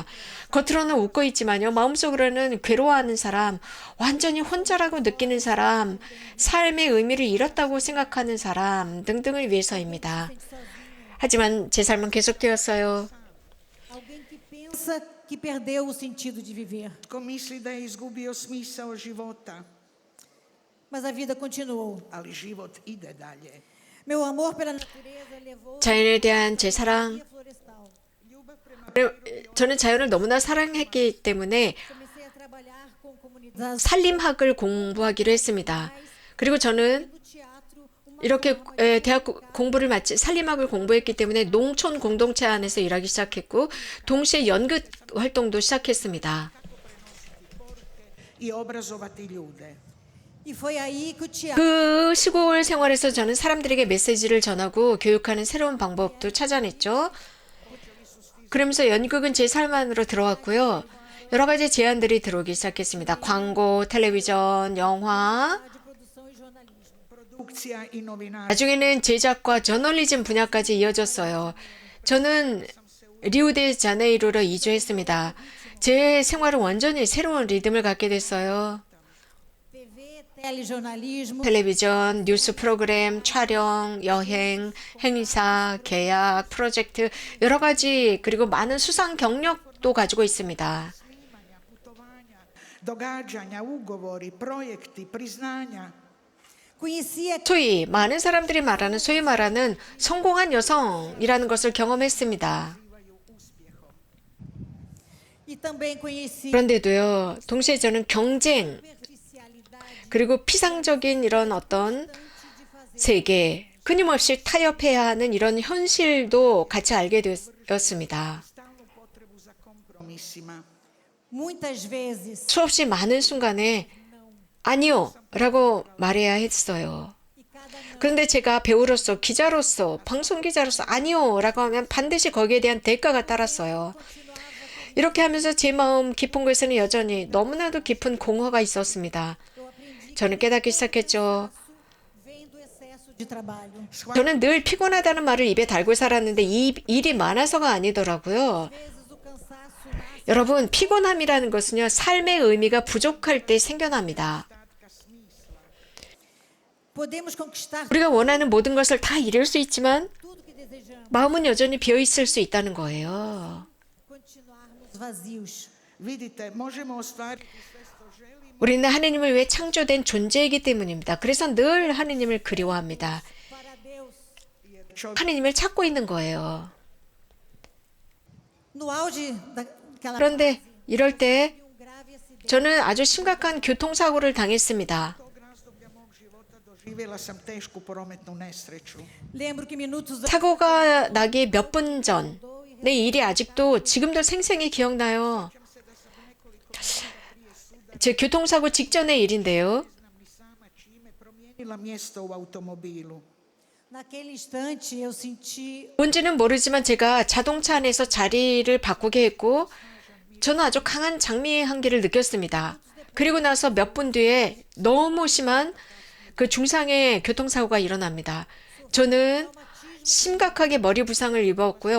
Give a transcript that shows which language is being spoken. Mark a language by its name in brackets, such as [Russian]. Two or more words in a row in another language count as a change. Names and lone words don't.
[Korean] 겉으로는 웃고 있지만요. 마음속으로는 괴로워하는 사람, 완전히 혼자라고 느끼는 사람, 삶의 의미를 잃었다고 생각하는 사람 등등을 위해서입니다. 하지만 제 삶은 계속되었어요. [Portuguese] Alguém que pensa que perdeu o sentido de viver. [Croatian] Ko misli da je izgubio smisao života, [Portuguese] Mas a vida continuou. [Croatian] ali život ide dalje. [Portuguese] Meu amor pela natureza levou [Korean] 자연에 대한 제 사랑, [Portuguese] a florestal. [Korean] 저는 자연을 너무나 사랑했기 때문에 [Portuguese] Comecei a trabalhar com comunidades [Korean] 산림학을 공부하기로 했습니다. 그리고 저는 [Portuguese] do teatro, uma [Korean] 이렇게 대학 공부를 마치 산림학을 공부했기 때문에 농촌 공동체 안에서 일하기 시작했고 동시에 연극 활동도 시작했습니다. [Croatian] I obrazovati ljude. [Portuguese] e foi aí que o teatro [Korean] 그 시골 생활에서 저는 사람들에게 메시지를 전하고 교육하는 새로운 방법도 찾아냈죠. 그러면서 연극은 제 삶 안으로 들어왔고요. 여러 가지 제안들이 들어오기 시작했습니다. 광고, 텔레비전, 영화, [Portuguese] de produção e jornalismo. [Croatian] Produkcija i novinarstvo. [Korean] 나중에는 제작과 저널리즘 분야까지 이어졌어요. 저는 리우데자네이루로 이주했습니다. 제 생활은 완전히 새로운 리듬을 갖게 됐어요. [Portuguese] TV, telejornalismo, [Korean] 텔레비전, 뉴스 프로그램, 촬영, 여행, 행사, 계약, 프로젝트 여러 가지 그리고 많은 수상 경력도 가지고 있습니다. [Croatian] Snimanja, putovanja, događanja, ugovori, projekti, priznanja. [Portuguese] conhecia [Korean] 소위 많은 사람들이 말하는 소위 말하는 성공한 여성이라는 것을 경험했습니다. [Portuguese] e também conheci [Korean] 그런데도요, 동시에 저는 경쟁 [Portuguese] superficialidade [Korean] 그리고 피상적인 이런 어떤 세계, 끊임없이 타협해야 하는 이런 현실도 같이 알게 되었습니다. [Croatian] Stalnu potrebu za kompromisima. [Portuguese] muitas vezes [Korean] 수없이 많은 순간에 아니요 라고 말해야 했어요. [Portuguese] e cada não [Korean] 그런데 제가 배우로서, 기자로서, 방송기자로서 아니요 라고 하면 반드시 거기에 대한 대가가 따랐어요. 이렇게 하면서 제 마음 깊은 곳에는 여전히 너무나도 깊은 공허가 있었습니다. 저는 깨닫기 시작했죠. [Portuguese] vem do excesso de trabalho. [Korean] 저는 늘 피곤하다는 말을 입에 달고 살았는데 이 일이 많아서가 아니더라고요. [Portuguese] Às vezes o cansaço nasce [Korean] 여러분, 피곤함이라는 것은요, 삶의 의미가 부족할 때 생겨납니다. [Portuguese] podemos conquistar [Korean] 우리가 원하는 모든 것을 다 이룰 수 있지만 [Portuguese] tudo que desejamos, [Korean] 마음은 여전히 비어 있을 수 있다는 거예요. [Portuguese] continuarmos vazios. [Croatian] Vidite, možemo ostvariti sve što želimo, [Korean] 우리는 하느님을 위해 창조된 존재이기 때문입니다. 그래서 늘 하느님을 그리워합니다. [Portuguese] Para Deus, [Croatian] jer čovjek [Korean] 하느님을 찾고 있는 거예요. [Portuguese] no auge daquela [Korean] 그런데 이럴 때 [Portuguese] um grave acidente. [Korean] 저는 아주 심각한 교통사고를 당했습니다. [Croatian] tog razdoblja mog života doživjela sam tešku prometnu nesreću. [Portuguese] Lembro que minutos [Korean] 사고가 나기 몇 분 전, 내 일이 아직도 지금도 생생히 기억나요. 제 교통사고 직전의 일인데요. [Croatian] Znam ni sama čime promijenila mjesto u automobilu. [Portuguese] naquele instante eu senti [Korean] 뭔지는 모르지만 제가 자동차 안에서 자리를 바꾸게 했고 저는 아주 강한 장미의 향기를 느꼈습니다. 그리고 나서 몇 분 뒤에 너무 심한 그 중상의 교통사고가 일어납니다. 저는 심각하게 머리 부상을 입었고요.